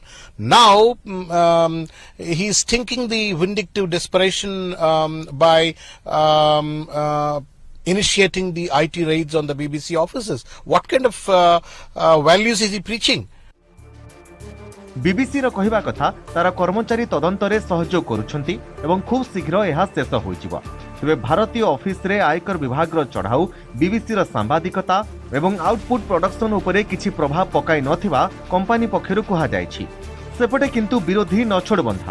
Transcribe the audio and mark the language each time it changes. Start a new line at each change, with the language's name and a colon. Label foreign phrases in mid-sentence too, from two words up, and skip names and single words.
English: Now, he is thinking the vindictive desperation by initiating the IT raids on the BBC offices. What kind of values is he preaching?
Odia: बीबीसी ର କହିବା କଥା ତାର କର୍ମଚାରୀ ତଦନ୍ତରେ ସହଯୋଗ କରୁଛନ୍ତି ଏବଂ ଖୁବ୍ ଶୀଘ୍ର ଏହା ଶେଷ ହୋଇଯିବ। ତେବେ ଭାରତୀୟ ଅଫିସରେ ଆୟକର ବିଭାଗର ଚଢ଼ାଉ ବିବିସିର ସାମ୍ବାଦିକତା ଏବଂ ଆଉଟପୁଟ୍ ପ୍ରଡକ୍ସନ ଉପରେ କିଛି ପ୍ରଭାବ ପକାଇ ନଥିବା କମ୍ପାନୀ ପକ୍ଷରୁ କୁହାଯାଇଛି। ସେପଟେ କିନ୍ତୁ ବିରୋଧୀ ନଛୋଡ଼ବନ୍ଧା।